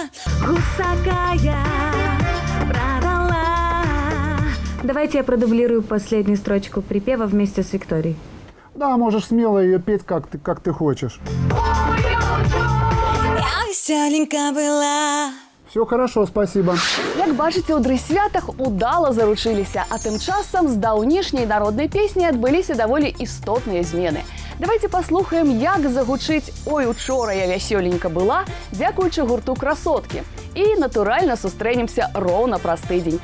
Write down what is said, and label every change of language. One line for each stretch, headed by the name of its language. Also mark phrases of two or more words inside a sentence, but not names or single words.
Russian: Гусакая продала. Давайте я продублирую последнюю строчку припева вместе с Викторией. Да, можешь смело ее петь, как ты хочешь.
Belarusian: Я веселенька была.
Russian: Все хорошо, спасибо.
Belarusian: Як бачыце, у дрысвятах удала заручыліся, а тым часам з даўнішняй народнай песні адбыліся даволі істотныя змены. Давайте паслухаем, як загучыць «Ой, учора я вясёленька была», дзякуючы гурту «Красоткі». І, натуральна, сустрэнемся роўна праз тыдзень.